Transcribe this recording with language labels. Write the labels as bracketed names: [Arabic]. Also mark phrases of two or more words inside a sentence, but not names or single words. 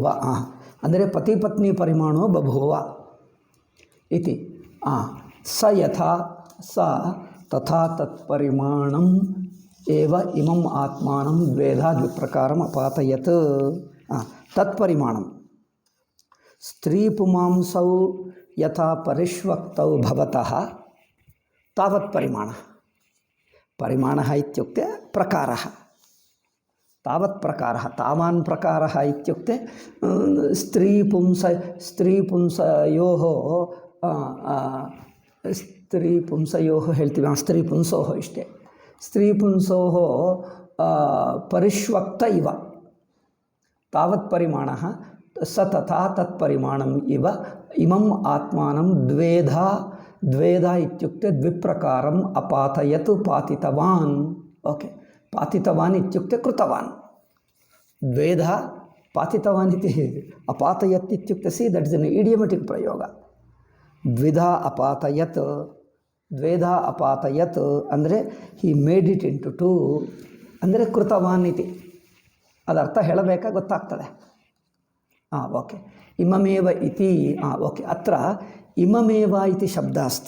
[Sanskrit] ಅಂದರೆ ಪತಿ ಪತ್ನಿ ಪರಿಮಾಣೋ ಬಭೂವ ಇತಿ. ಸ ಯಥಾ ಸ ತಥಾ ತತ್ಪರಿಮಾಣಂ ಏವ ಇಮಂ ಆತ್ಮಾನಂ ದ್ವೇಧಾ ದ್ವಿಪ್ರಕಾರಂ ಅಪಾತಯತ್. ತತ್ಪರಿಮಾಣಂ ಸ್ತ್ರೀ ಪುಮಾಂಸೌ ಯಥಾ ಪರಿಷ್ವಕ್ತೌ ಭವತಃ ತಾವತ್ ಪರಿಮಾಣ. ಪರಿಮಾಣಃ ಇತ್ಯುಕ್ತೆ ಪ್ರಕಾರಃ. ತಾವತ್ ಪ್ರಕಾರಃ ತಾವಾನ್ ಪ್ರಕಾರಃ ಇತ್ಯುಕ್ತೆ ಸ್ತ್ರೀ ಪುಂಸಯೋಃ ಹೇಳ್ತೀವಿ. ಸ್ತ್ರೀ ಪುಂಸೋಃ ಇಷ್ಟೇ. ಸ್ತ್ರೀ ಪುಂಸೋಃ ಪರಿಷ್ವಕ್ತ ಇವ ತಾವತ್ ಪರಿಮಾಣಃ ಸ ತಥಾ ತತ್ಪರಿಮಾಣಂ ಇವ ಇಮಂ ಆತ್ಮಾನಂ ದ್ವೇಧಾ ಇತ್ಯುಕ್ತೆ ದ್ವಿಪ್ರಕಾರಂ ಅಪಾತಯತ್ ಪಾತಿತವಾನ್. ಓಕೆ. ಪಾತಿತವಾನ್ ಇತ್ಯುಕ್ತೆ ಕೃತವಾನ್. ದ್ವೇಧಾ ಪಾತಿತವಾನ್ ಇತಿ ಅಪಾತಯತ್ ಇತ್ಯುಕ್ತೆ [English] see that is an idiomatic [Sanskrit] ಪ್ರಯೋಗ. ದ್ವಿಧಾ ಅಪಾತಯತ್ [English] ಅಂದರೆ he made it into two ಅಂದರೆ [Sanskrit] ಕೃತವಾನ್ ಇತಿ. [Kannada] ಅದರ್ಥ ಹೇಳಬೇಕಾ ಗೊತ್ತಾಗ್ತದೆ. ಓಕೆ. [Sanskrit] ಇಮಮೇವ ಇತಿ. ಓಕೆ. ಅತ್ರ ಇಮಮೇವ ಇತಿ ಶಬ್ದ ಅಸ್ತಿ.